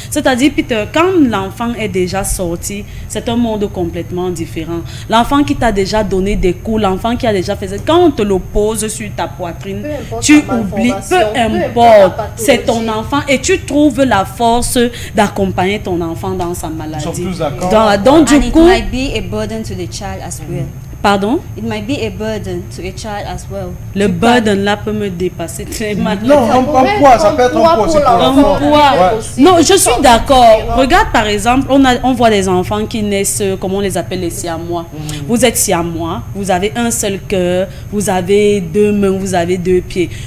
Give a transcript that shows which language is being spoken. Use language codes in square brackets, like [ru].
[fr] C'est-à-dire, Peter, quand l'enfant est déjà sorti, c'est un monde complètement différent. L'enfant qui t'a déjà donné des coups, l'enfant qui a déjà fait ça, quand on te le pose sur ta poitrine, tu oublies, peu importe, c'est ton enfant et tu trouves la force d'accompagner ton enfant dans sa maladie. Ils sont tous d'accord. Donc, du coup, [en] it might be a burden to the child as well. [fr] Pardon? [en] It might be a burden to a child as well. [fr] Le burden là peut me dépasser très mal. Non, un poids, ça peut être un poids aussi pour l'enfant. Non, je suis d'accord. Regarde par exemple, on voit des enfants qui naissent, comment on les appelle, les siamois. Vous êtes siamois, vous avez un seul cœur, vous avez 2 mains, vous avez 2 pieds.